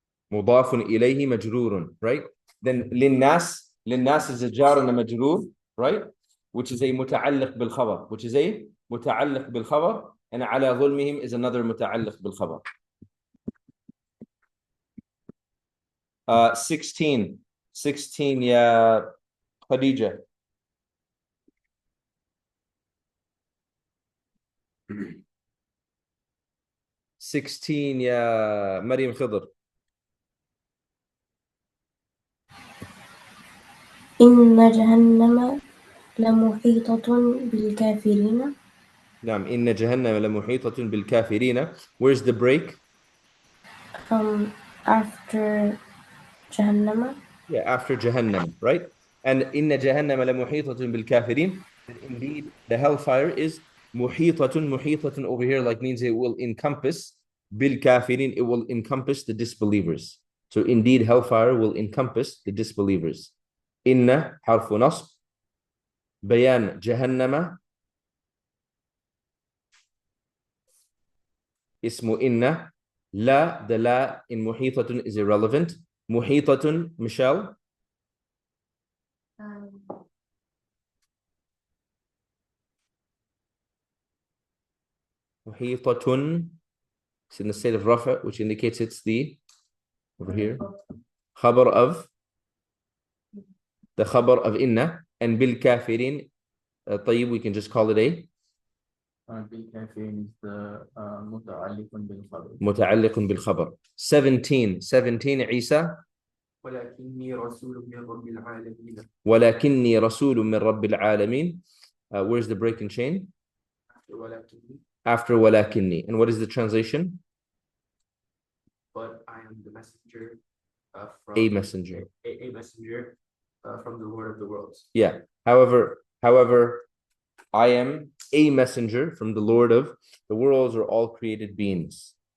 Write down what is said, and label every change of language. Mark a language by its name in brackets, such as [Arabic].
[Arabic] مضاف إليه مجرور, right? [English] Then [Arabic] للناس [English] is a jar and a majrur, right? Which is a [Arabic] متعلق بالخبر, [English] which is a متعلق بالخبر, and [Arabic] على ظلمهم [English] is another متعلق بالخبر. [Arabic] 16 يا خديجة. يا مريم خضر. إن جهنم لمحيطة بالكافرين. نعم إن جهنم لمحيطة بالكافرين. [English] Where's the break? After Jahannama. Yeah, after Jahannam, right? [Arabic] And إن جهنم لمحيطة بالكافرين. [English] Indeed, the hellfire is muhitatun over here, like means it will encompass بالكافرين. It will encompass the disbelievers. So indeed, hellfire will encompass the disbelievers. [Arabic] إن حرف نصب. بيان جهنم اسم إن. لا, [English] the la in muhitatun is irrelevant. Muhitatun, Michelle. Muhitatun. It's in the state of rafa, which indicates it's the, over here, khabar of, the khabar of inna. And bil kafirin, [Arabic] طيب, [English] we can just call it a [Arabic] بالكافرين is the متعلق بالخبر. متعلق بالخبر. 17 عيسى. ولكني رسول من رب العالمين. ولكني رسول من رب العالمين. [English] Where's the break in chain? After ولكني. And what is the translation? But I am the messenger from a messenger. A messenger from the Lord of the worlds. Yeah. However, I am a messenger from the Lord of the worlds, or all created beings.